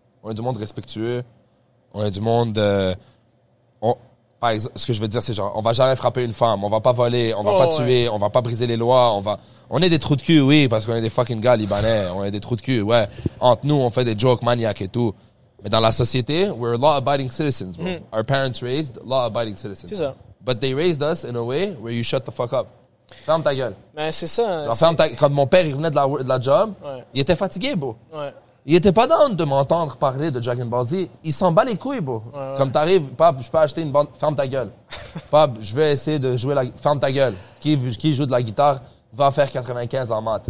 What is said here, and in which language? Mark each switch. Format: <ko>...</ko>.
<fr>On est du monde respectueux. On est du monde... par exemple, ce que je veux dire, c'est genre, on va jamais frapper une femme, on va pas voler, on va pas tuer, on va pas briser les lois, on est des trous de cul, oui, parce qu'on est des fucking gars libanais, on est des trous de cul, ouais. Entre nous, on fait des jokes maniaques et tout.</fr> <en>Mais dans la société, we're law-abiding citizens, bro. Our parents raised law-abiding citizens.</en> <fr>C'est ça.</fr> <en>But they raised us in a way where you shut the fuck up.</en> <fr>Ferme ta gueule. Mais c'est ça. Genre, ferme ta... Quand mon père, il venait de la job, Ouais. il était fatigué, bro. Ouais. Il était pas down de m'entendre parler de Dragon Ball Z. Il s'en bat les couilles, bro. Ouais. Comme t'arrives, pap, je peux acheter une bande, ferme ta gueule. Pap, je vais essayer de jouer ferme ta gueule. Qui joue de la guitare va faire 95 en maths.</fr>